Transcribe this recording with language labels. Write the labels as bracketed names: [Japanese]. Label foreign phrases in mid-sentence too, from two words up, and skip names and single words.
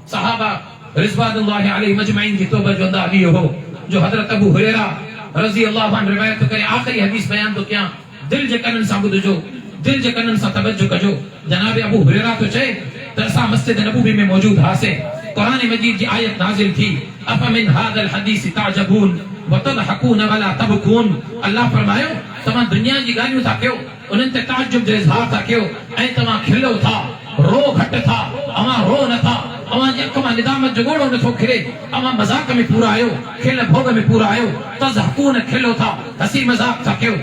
[Sindhi] सहाबा [Arabic] رضوان الله عليهم أجمعين [Sindhi] जी तौबा जो अंदाज़ इहो हो जो हज़रत अबू हुरैरा [Arabic] رضي الله عنه [Sindhi] रिवायत करे आख़िरी हदीस बयान तो कयां। दिल जे कननि सां ॿुधजो, दिल जे कननि सां तवज्जो कजो। जनाब अबू हुरैरा तो चए त असां मस्जिद नबवी में मौजूद हासे, कुरान मजीद जी आयत नाज़िल थी, [Arabic] أفمن هذا الحديث تعجبون وتضحكون ولا تبكون. [Sindhi] अल्लाह फरमायो तव्हां दुनिया जी ॻाल्हियूं था कयो, उन्हनि ते ताजुब जो इज़हार था कयो, ऐं तव्हां खिलो था, रो घटि था, अवां रो नथा, अवां जी अख मां निदामत जो ॻोढ़ो नथो खिरे, अवां मज़ाक में पूरा आहियो, खिल भोग में पूरा आहियो, तज़हकून खिलो था, हसी मज़ाक था कयो।